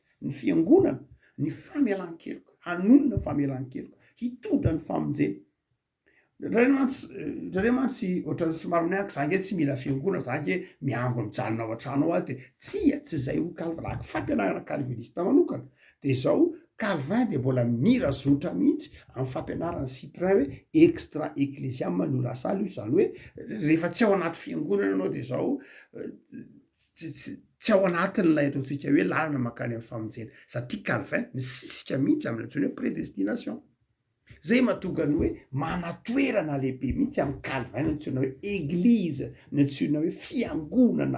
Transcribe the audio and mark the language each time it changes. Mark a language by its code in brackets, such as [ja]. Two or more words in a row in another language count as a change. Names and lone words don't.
[mg] Ny fiangonana, ny famelan-keloka, hanonona famelan-keloka, hitondra ny famonjena. Ndray ohatran'ny somary mianky za nge tsy mila fiangonana, za nge miango mijanona ao an-trano ao de tsy zay ho Calvin, raha fampianarana calviniste manokana. De zao Calvin de mbola mirazotra mihitsy amin'ny fampianarana Cyprien hoe [la] extra ecclesiam nulla salus, [mg] zany hoe rehefa tsy ao anaty fiangonana anao de zao tsy ao anatin'ilay ataontsika hoe lalana makany amin'ny famonjena, satria Calvin misisika mihitsy amin'ny antsoina hoe prédestination. Zay mahatonga ny hoe manatoerana lehibe mihitsy amin'ny Calvin ny antsoina hoe église, ny antsoina hoe fiangonana.